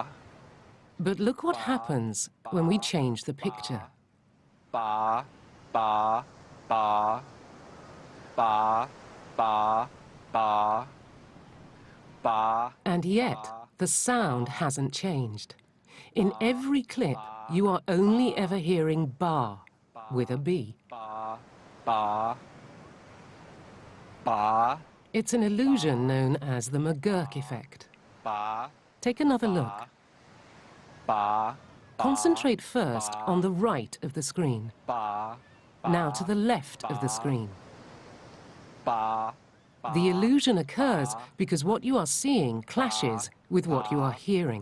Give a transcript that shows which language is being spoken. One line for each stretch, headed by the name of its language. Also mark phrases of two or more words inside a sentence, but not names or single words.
English: But look what happens when we change the picture. Ba, ba, ba, ba, ba, ba, ba. And yet, the sound hasn't changed. In every clip, you are only ever hearing bar with a B. Ba, ba, ba, It's an illusion known as the McGurk effect. ba, Take another look. ba, Concentrate first on the right of the screen. ba, Now to the left of the screen. ba, The illusion occurs because what you are seeing clashes with what you are hearing.